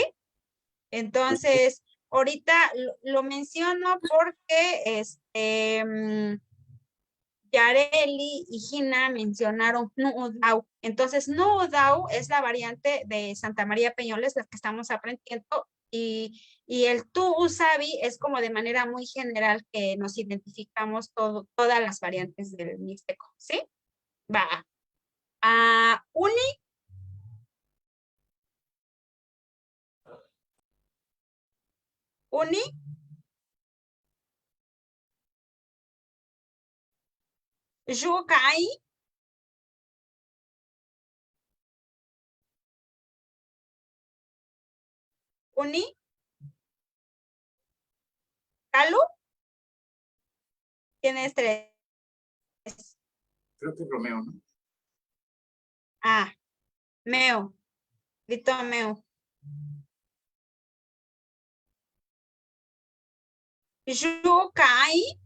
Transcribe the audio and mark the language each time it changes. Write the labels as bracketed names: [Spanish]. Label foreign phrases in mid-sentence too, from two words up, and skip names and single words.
[Spanish] Entonces, ahorita lo menciono porque Yareli y Gina mencionaron Nuudau. Entonces, Nuudau es la variante de Santa María Peñoles, la que estamos aprendiendo, y el [Peñoles Mixtec] tu usabi [Spanish] es como de manera muy general que nos identificamos todas las variantes del mixteco, ¿sí? Va. [Peñoles Mixtec] Uni. Uni. Yukai. Uni. Calu. [Spanish] Tienes 3. Creo que Romeo, ¿no? [Peñoles Mixtec] Meo. Vito Meo. Yukai.